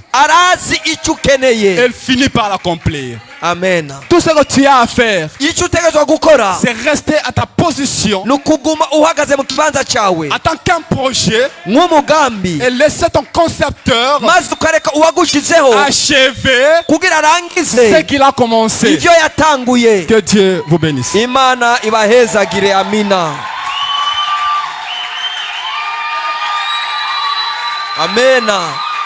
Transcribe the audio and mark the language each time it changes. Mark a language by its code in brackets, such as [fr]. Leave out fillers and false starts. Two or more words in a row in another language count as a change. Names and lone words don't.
[rn] arazi icyo [fr] Et [rn] ukeneye. [fr] il finit par l'accomplir. Amen. Tout ce que tu as à faire, [rn] icyo utegezwa gukora [fr] c'est rester à ta position [rn] ni ukuguma uhagaze mu kibanza cyawe [fr] en tant qu'un projet [rn] nk'umugambi, [fr] et laisser ton concepteur [rn] maze ukareka uwagushizeho [fr] achever [rn] kugira [fr] ce [rn] arangize [fr] qu'il a commencé. [rn] ibyo yatanguye. [fr] Que Dieu vous bénisse. [rn] Imana ibahezagire. Amina. Amena.